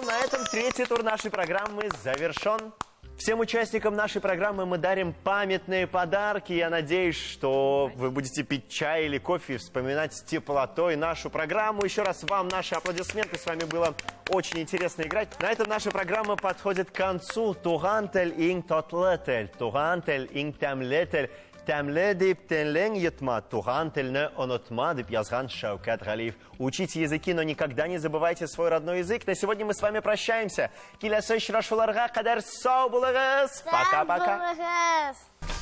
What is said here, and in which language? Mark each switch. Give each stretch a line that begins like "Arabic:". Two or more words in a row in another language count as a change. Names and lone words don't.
Russian: На этом третий тур нашей программы завершен. Всем участникам нашей программы мы дарим памятные подарки. Я надеюсь, что вы будете пить чай или кофе и вспоминать с теплотой нашу программу. Еще раз вам наши аплодисменты. С вами было очень интересно играть. На этом наша программа подходит к концу.
Tatar: Тугантель инг тотлетель, тугантель инг темлетель. Тәмле дип тәнлең йотма, туган телне онотма, дип язган Шаукат Галиев.
Russian: Учите языки, но никогда не забывайте свой родной язык. На сегодня мы с вами прощаемся.
Tatar: Киләсе очрашуларга кадәр сау булыгыз.
Russian: Пока-пока.